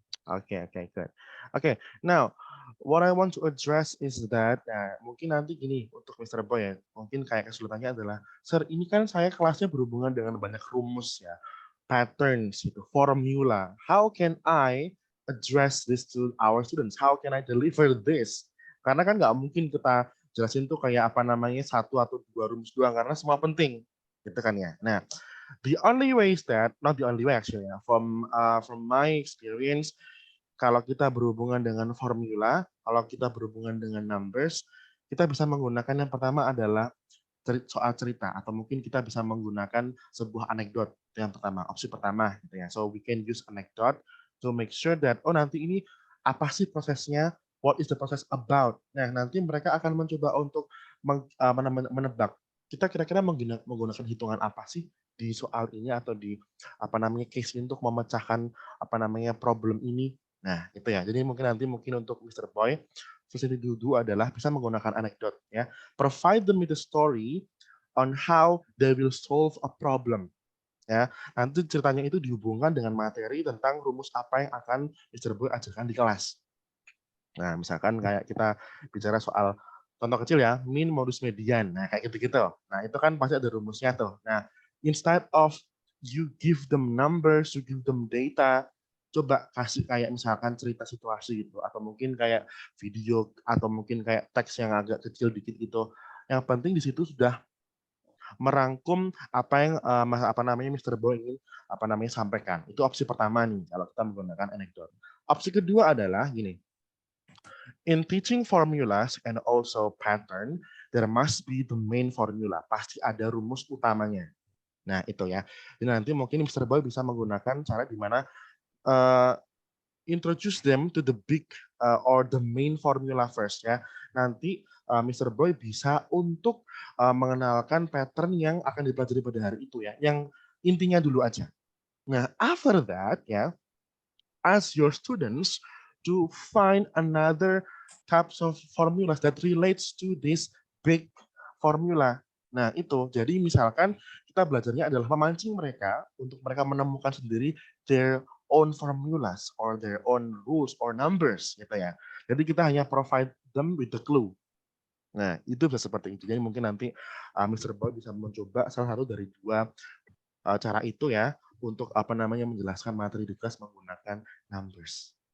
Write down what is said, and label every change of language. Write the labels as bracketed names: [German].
[English] Okay, okay, good. Okay, now what I want to address is that, [Indonesian] nah, mungkin nanti gini untuk [English] Mr. [Indonesian] Boy ya, mungkin kayak kesulitannya adalah, Sir, ini kan saya kelasnya berhubungan dengan banyak rumus ya, patterns gitu, formula. [English] How can I address this to our students? How can I deliver this? [Indonesian] Karena kan nggak mungkin kita jelasin tuh kayak apa namanya satu atau dua rumus doang karena semua penting, gitu kan ya. Nah, [English] the only way is that, not the only way actually [Indonesian] ya, [English] from my experience, [Indonesian] kalau kita berhubungan dengan formula, kalau kita berhubungan dengan numbers, kita bisa menggunakan yang pertama adalah soal cerita, atau mungkin kita bisa menggunakan sebuah anekdot. Itu yang pertama, opsi pertama gitu ya. [English] So we can use anecdote to make sure that [Indonesian] oh nanti ini apa sih prosesnya, [English] what is the process about. [Indonesian] Nah, nanti mereka akan mencoba untuk menebak kita kira-kira menggunakan hitungan apa sih di soal ini atau di apa namanya case ini untuk memecahkan apa namanya problem ini. Nah, itu ya. Jadi mungkin untuk Mr. Boy, sesi dulu adalah bisa menggunakan anekdot ya. [English] Provide them with a story on how they will solve a problem. [Indonesian] Ya, nanti ceritanya itu dihubungkan dengan materi tentang rumus apa yang akan Mr. Boy ajarkan di kelas. Nah, misalkan kayak kita bicara soal contoh kecil ya, min modus median. Nah, kayak gitu-gitu. Nah, itu kan pasti ada rumusnya tuh. Nah, [English] instead of you give them numbers, you give them data, [Indonesian] coba kasih kayak misalkan cerita situasi gitu, atau mungkin kayak video, atau mungkin kayak teks yang agak kecil dikit gitu. Yang penting di situ sudah merangkum apa yang apa namanya Mr. Boy ingin apa namanya sampaikan. Itu opsi pertama nih kalau kita menggunakan anekdot. Opsi kedua adalah gini. [English] In teaching formulas and also pattern, there must be the main formula. [Indonesian] Pasti ada rumus utamanya. Nah, itu ya. Jadi nanti mungkin Mr. Boy bisa menggunakan cara di mana uh, [English] introduce them to the big or the main formula first [Indonesian] ya. Nanti Mr. Boy bisa untuk mengenalkan pattern yang akan dipelajari pada hari itu ya. Yang intinya dulu aja. [English] Nah, after that ya, ask your students to find another types of formulas that relates to this big formula. [Indonesian] Nah, itu. Jadi misalkan kita belajarnya adalah memancing mereka untuk mereka menemukan sendiri [English] their own formulas or their own rules or numbers [Indonesian] gitu ya. Jadi kita hanya [English] provide them with the clue. [Indonesian] Nah, itu bisa seperti itu. Jadi mungkin nanti Mr. Boy bisa mencoba salah satu dari dua cara itu ya untuk apa namanya menjelaskan materi di kelas menggunakan numbers.